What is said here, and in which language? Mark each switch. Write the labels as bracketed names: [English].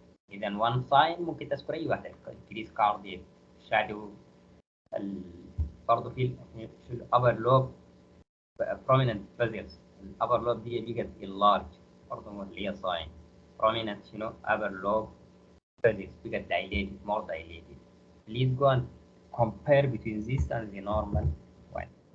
[Arabic] إذا one sign ممكن تذكر أي واحدة [English] increase cardiac shadow. برضه في الupper lobe prominent vessels. [Arabic] الupper lobe دي بقت enlarged برضه اللي هي sign. [English] prominent شنو upper lobe vessels بقت dilated more dilated. Please go and compare between this and the normal one.